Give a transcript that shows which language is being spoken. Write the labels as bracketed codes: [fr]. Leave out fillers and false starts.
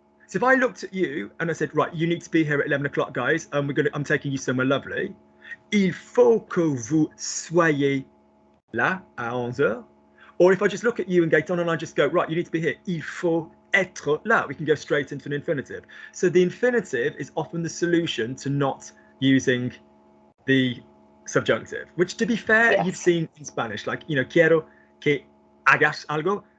[en] So if I looked at you and I said, right, you need to be here at 11 o'clock, guys, and I'm taking you somewhere lovely. [fr] Il faut que vous soyez là à 11h. [en] Or if I just look at you and Gaëtan and I just go, right, you need to be here. [fr] Il faut être là. [en] We can go straight into an infinitive. So the infinitive is often the solution to not using the subjunctive, which, to be fair, you've seen in Spanish, like, [es] quiero que hagas algo.